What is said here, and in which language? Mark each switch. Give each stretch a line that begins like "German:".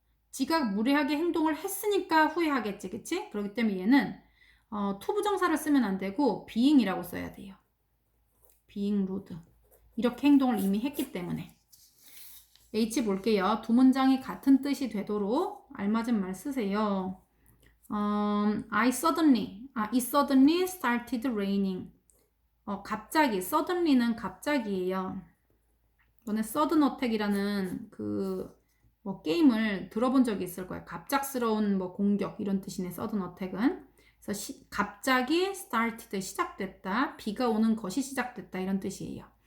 Korean: 지가 무례하게 행동을 했으니까 후회하겠지, 그치? 그렇기 때문에 얘는 to 부정사를 쓰면 안 되고 being이라고 써야 돼요.
English: being rude.
Korean: 이렇게 행동을 이미 했기 때문에. H 볼게요. 두 문장이 같은 뜻이 되도록 알맞은 말 쓰세요.
English: it suddenly started raining.
Korean: 갑자기, suddenly는 갑자기예요. 너네
English: sudden attack
Korean: 이라는 게임을 들어본 적이 있을 거야. 갑작스러운 공격 이런 뜻이네.
English: sudden attack은.
Korean: 그래서 갑자기 started 시작됐다. 비가 오는 것이 시작됐다 이런 뜻이에요.